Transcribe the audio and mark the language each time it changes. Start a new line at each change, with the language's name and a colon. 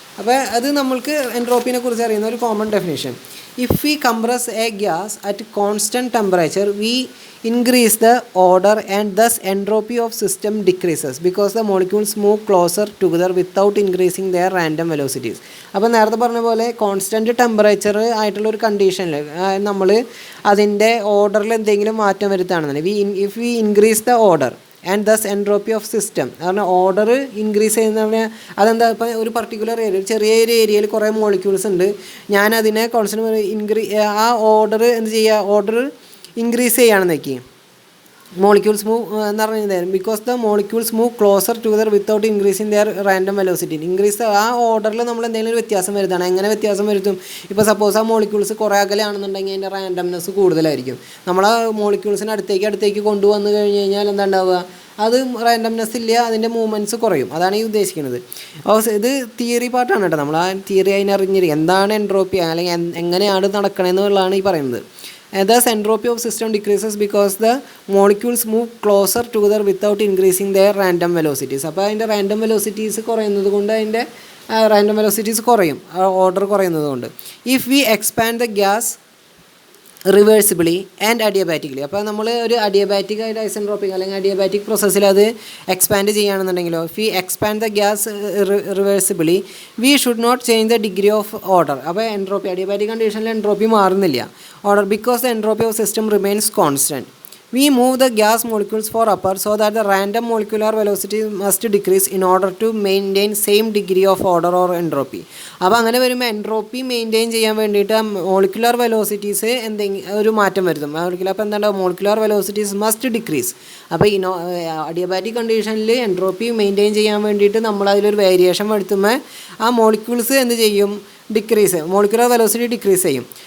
Malayalam: അപ്പോൾ അത് നമ്മൾക്ക് എൻട്രോപ്പിനെ കുറിച്ച് അറിയുന്ന ഒരു common definition.
English: If we compress a gas at constant temperature we increase the order and thus entropy of system decreases because the molecules move closer together without increasing their random velocities.
Malayalam: അപ്പോൾ നേരത്തെ പറഞ്ഞ പോലെ constant temperature ആയിട്ടുള്ളൊരു കണ്ടീഷനിൽ നമ്മൾ അതിൻ്റെ ഓർഡറിൽ എന്തെങ്കിലും മാറ്റം വരുത്തുകയാണെന്നുണ്ടെങ്കിൽ
English: if we increase the order and thus entropy of system,
Malayalam: കാരണം ഓർഡർ ഇൻക്രീസ് ചെയ്യുന്ന പറഞ്ഞാൽ അതെന്താ, ഇപ്പോൾ ഒരു പർട്ടിക്കുലർ ഏരിയ, ചെറിയൊരു ഏരിയയിൽ കുറേ മോളിക്യൂൾസ് ഉണ്ട്, ഞാനതിനെ കോൺസ്റ്റൻറ്റ് ആ ഓർഡർ എന്ത് ചെയ്യുക, ഓർഡർ ഇൻക്രീസ് ചെയ്യുകയാണെന്നേക്ക് മോളിക്യൂൾസ് മൂവ് എന്ന് പറഞ്ഞത്
English: Because the molecules move closer together without increasing their random velocity.
Malayalam: Increase ആ ഓർഡറിൽ നമ്മൾ എന്തെങ്കിലും ഒരു വ്യത്യാസം വരുത്താണ്. എങ്ങനെ വ്യത്യാസം വരുത്തും? ഇപ്പോൾ സപ്പോസ് ആ മോളിക്യൂൾസ് കുറേ അകലെയാണെന്നുണ്ടെങ്കിൽ അതിൻ്റെ റാൻഡംനെസ് കൂടുതലായിരിക്കും. നമ്മൾ ആ മോളിക്യൂൾസിന് അടുത്തേക്ക് കൊണ്ടുവന്ന് കഴിഞ്ഞ് കഴിഞ്ഞാൽ എന്താ ഉണ്ടാവുക, അത് റാൻഡംനെസ് ഇല്ല, അതിൻ്റെ മൂവ്മെൻറ്റ്സ് കുറയും. അതാണ് ഈ ഉദ്ദേശിക്കുന്നത്. ഇത് തിയറി പാർട്ടാണ് കേട്ടോ. നമ്മൾ ആ തിയറി അതിനറിഞ്ഞിരിക്കും എന്താണ് എൻട്രോപ്പി അല്ലെങ്കിൽ എങ്ങനെയാണ് നടക്കണമെന്നുള്ളതാണ് ഈ പറയുന്നത്.
English: Thus entropy of system decreases because the molecules move closer together without increasing their random velocities.
Malayalam: അപ്പോൾ അതിൻ്റെ റാൻഡം വെലോസിറ്റീസ് കുറയുന്നത് കൊണ്ട് അതിൻ്റെ റാൻഡം വെലോസിറ്റീസ് കുറയും, ഓർഡർ കുറയുന്നത് കൊണ്ട്.
English: if we expand the gas reversibly and adiabatically,
Malayalam: അപ്പോൾ നമ്മൾ ഒരു അഡിയബാറ്റിക് ആയിട്ട് ഐസെൻട്രോപ്പിക് അല്ലെങ്കിൽ അഡിയബാറ്റിക് പ്രോസസ്സിൽ അത് expand ചെയ്യുകയാണെന്നുണ്ടെങ്കിലോ,
English: If we expand the gas reversibly we should not change the degree of order.
Malayalam: അപ്പോൾ എൻട്രോപ്പി അഡിയബാറ്റിക് കണ്ടീഷനിൽ എൻട്രോപ്പി മാറുന്നില്ല order
English: Because the entropy of system remains constant. We move the gas molecules for upper so that the random molecular velocity must decrease in order to maintain same degree of order or entropy.
Malayalam: അപ്പോൾ അങ്ങനെ വരുമ്പോൾ entropy maintain ചെയ്യാൻ വേണ്ടിയിട്ട് molecular velocities എന്തെങ്കിലും ഒരു മാറ്റം വരുത്തും. അപ്പോൾ എന്താണ്ടാവും,
English: Molecular velocities must decrease.
Malayalam: അപ്പോൾ ഈ അഡിയബാറ്റിക് കണ്ടീഷനിൽ എൻട്രോപ്പി മെയിൻറ്റെയിൻ ചെയ്യാൻ വേണ്ടിയിട്ട് നമ്മൾ അതിലൊരു വേരിയേഷൻ വരുത്തുമ്പോൾ ആ മോളിക്യൂൾസ് എന്ത് ചെയ്യും, മോളിക്കുലർ വെലോസിറ്റി ഡിക്രീസ് ചെയ്യും.